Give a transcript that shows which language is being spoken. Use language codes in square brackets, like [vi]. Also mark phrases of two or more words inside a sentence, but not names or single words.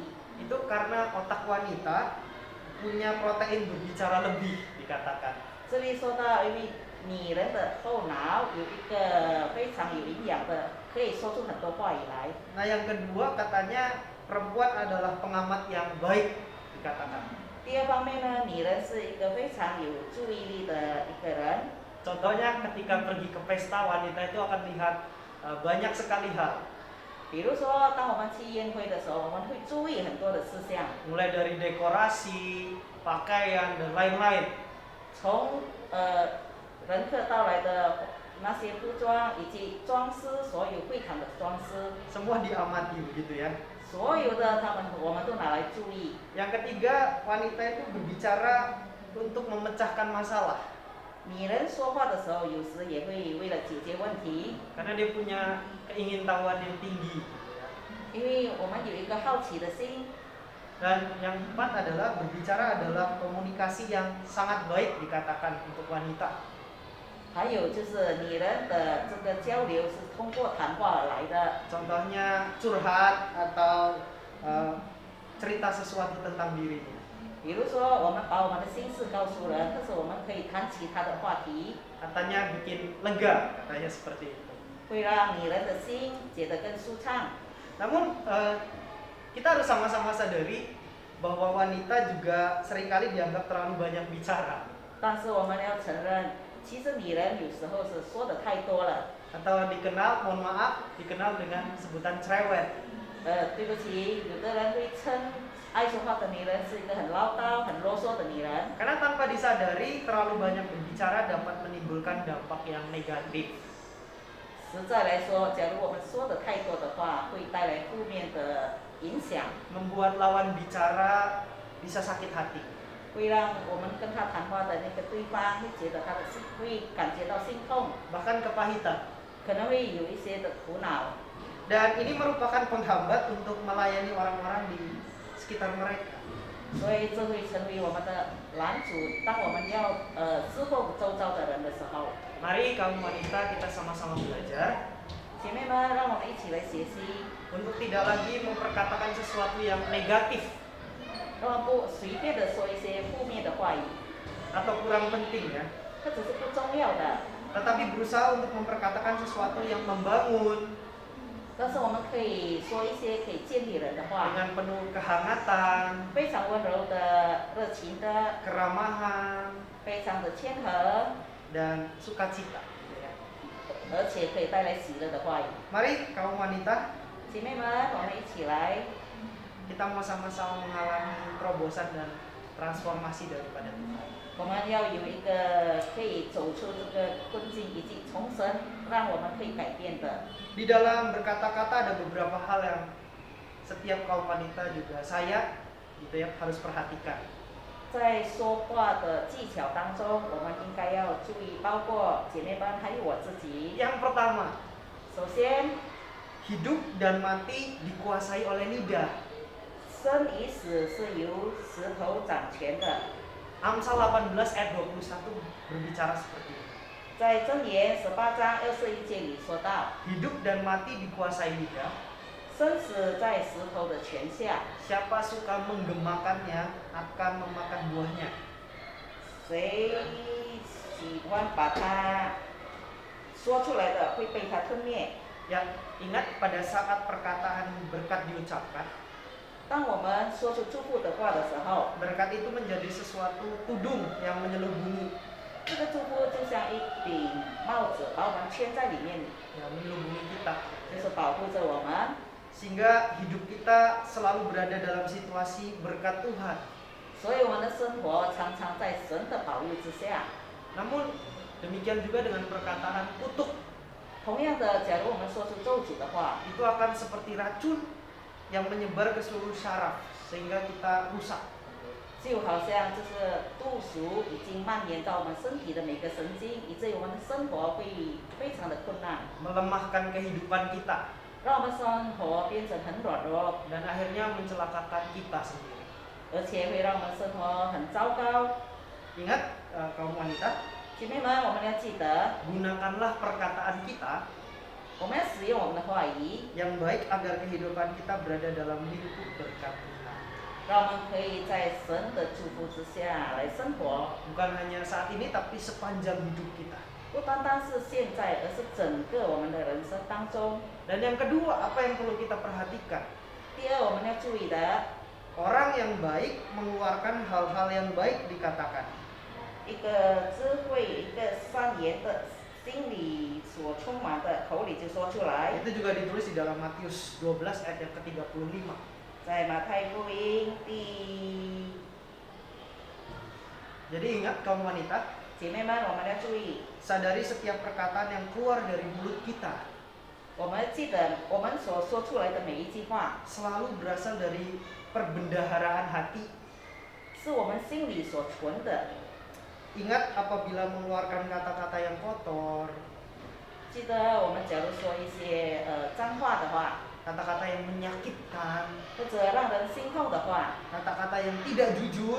[id] Itu karena otak wanita punya protein berbicara lebih, dikatakan. [zh] 这里说到，因为女人的后脑有一个非常有营养的，可以说出很多话语来。 [id] Nah, yang kedua katanya perempuan adalah pengamat yang baik, dikatakan. [zh] 第二方面呢，女人是一个非常有注意力的一个人。 [id] Contohnya ketika pergi ke pesta, wanita itu akan lihat banyak sekali hal. [zh] 比如说，当我们去宴会的时候，我们会注意很多的事项， [id] Mulai dari dekorasi, pakaian, dan lain-lain. [zh] 从人客到来的那些服装以及装饰，所有会场的装饰， [id] Semua diamati begitu ya. [zh] 所有的我们都拿来注意。 [id] Yang ketiga, wanita itu berbicara untuk memecahkan masalah. [zh] 女人说话的时候，有时也会为了解决问题， [id] Karena dia punya keingintahuan yang tinggi. [zh] 因为我们有一个好奇的心。 [id] Dan yang keempat adalah berbicara adalah komunikasi yang sangat baik, dikatakan untuk wanita. [zh] 还有就是女人的这个交流是通过谈话而来的， [id] Contohnya curhat atau cerita sesuatu tentang dirinya. [zh] 比如说，我们把我们的心事告诉人，但是我们可以谈其他的话题， [id] katanya bikin lega, katanya seperti itu. [zh] 会让女人的心觉得更舒畅。 [id] Namun kita harus sama-sama sadari bahwa wanita juga seringkali dianggap terlalu banyak bicara. [zh] 但是我们要承认，其实女人有时候是说的太多了。 [id] Atau dikenal, mohon maaf, dikenal dengan sebutan cerewet. [zh] 对不起，有的人会称爱说话的女人是一个很唠叨、很啰嗦的女人。 [id] Karena tanpa disadari terlalu banyak berbicara dapat menimbulkan dampak yang negatif. [zh] 实在来说，假如我们说的太多的话，会带来负面的影响， [id] Membuat lawan bicara bisa sakit hati. [zh] 会让我们跟他谈话的那个对方会觉得他的心会感觉到心痛， [id] Bahkan kepahitan. [zh] 可能会有一些的苦恼。 [id] Dan ini merupakan penghambat untuk melayani orang-orang di sekitar mereka. [zh] 所以这会成为我们的拦阻。当我们要侍奉周遭的人的时候， [id] Mari kaum wanita kita sama-sama belajar [zh] 姐妹们，让我们一起来学习， [id] untuk tidak lagi memperkatakan sesuatu yang negatif [zh] 让我们不随便的说一些负面的话语， [id] atau kurang penting ya, [zh] 或者是不重要的。 [id] tetapi berusaha untuk memperkatakan sesuatu yang membangun [zh] 但是我们可以说一些可以建立人的话， [id] dengan penuh kehangatan, [zh] 非常温柔的、热情的， [id] keramahan, [zh] 非常的谦和， [id] dan sukacita. [zh] 而且可以带来喜乐的话语。 [id] Mari kaum wanita, [zh] 姐妹们，我们一起来， [id] kita mau sama-sama mengalami terobosan dan transformasi daripada Tuhan. [zh] 我们要有一个可以走出这个困境以及重生，让我们可以改变的。 [id] Di dalam berkata-kata ada beberapa hal yang setiap kaum wanita juga saya gitu ya harus perhatikan. [zh] 在说话的技巧当中，我们应该要注意，包括姐妹们还有我自己。 [id] Yang pertama, [zh] 首先， [id] hidup dan mati dikuasai oleh lidah. [zh] 生与死是由石头掌权的。 [id] Amsal 18 ayat 21 berbicara seperti itu. [zh] 在箴言18章21节里说到， [id] Hidup dan mati dikuasai lidah. [zh] 生死在石头的权下， [id] Siapa suka menggemakannya akan memakan buahnya. [zh] 谁喜欢把它说出来的，会被它吞灭。 [id] Ya, ingat pada saat perkataan berkat diucapkan, [zh] 当我们说出祝福的话的时候， [id] berkat itu menjadi sesuatu tudung yang menyelubungi, [zh] 这个祝福就像一顶帽子，把我们圈在里面， [id] ya, menyelubungi kita. [zh] 就是保护着我们， [id] Sehingga hidup kita selalu berada dalam situasi berkat Tuhan. [zh] 所以我们的生活常常在神的保佑之下。 [id] Namun demikian juga dengan perkataan kutuk, [zh] 同样的，假如我们说出咒诅的话， [id] itu akan seperti racun yang menyebar ke seluruh syaraf sehingga kita rusak. [zh] 就好像就是毒素已经蔓延到我们身体的每个神经，以至于我们的生活会非常的困难， [id] Melemahkan kehidupan kita [zh] 让我们生活变成很软弱， [id] dan akhirnya mencelakakan kita sendiri. [zh] 而且会让我们生活很糟糕。 [id] Ingat kaum wanita, [zh] 姐妹们，我们要记得， [id] gunakanlah perkataan kita [zh] 我们要使用我们的话语， [id] yang baik agar kehidupan kita berada dalam lingkup berkat Tuhan. [zh] 让我们可以在神的祝福之下来生活， [id] Bukan hanya saat ini tapi sepanjang hidup kita. [zh] 不单单是现在，而是整个我们的人生当中。 [id] Dan yang kedua, apa yang perlu kita perhatikan? [zh] 第二，我们要注意的， [id] Orang yang baik mengeluarkan hal-hal yang baik dikatakan. [zh] 一个智慧、一个善言的心里所充满的，口里就说出来。 [id] Itu juga ditulis di dalam Matius 12 ayat yang ke-35. [zh] 在马太福音第， [id] Jadi ingat kaum wanita, [zh] 姐妹们，我们要注意， [id] sadari setiap perkataan yang keluar dari mulut kita [zh] 我们记得我们所说出来的每一句话， [id] selalu berasal dari perbendaharaan hati. [zh] 是我们心里所存的。 [id] Ingat apabila mengeluarkan kata-kata yang kotor, [zh] 记得我们假如说一些脏话的话， [id] kata-kata yang menyakitkan, [zh] 或者让人心痛的话， [id] kata-kata yang tidak jujur,